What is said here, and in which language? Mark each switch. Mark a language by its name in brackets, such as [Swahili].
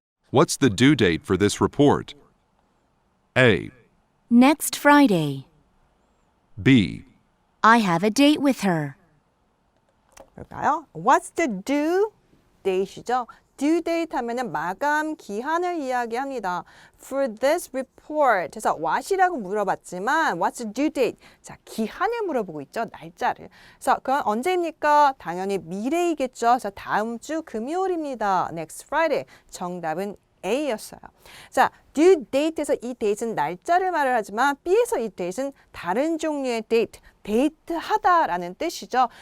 [English] What's the due date for this report? A. Next Friday. B. I have a date with her. [Korean] 볼까요? [English] What's the due date이죠? [Korean] due date 하면은 마감 기한을 이야기합니다. [English] For this report. [Korean] 그래서 what이라고 물어봤지만 [English] what's the due date? [Korean] 자, 기한을 물어보고 있죠. 날짜를. 그래서 그건 언제입니까? 당연히 미래이겠죠. 그래서 다음 주 금요일입니다. [English] Next Friday. [Korean] 정답은 A였어요. 자, due date에서 이 date는 날짜를 말을 하지만 B에서 이 date는 다른 종류의 date, 데이트하다라는 뜻이죠.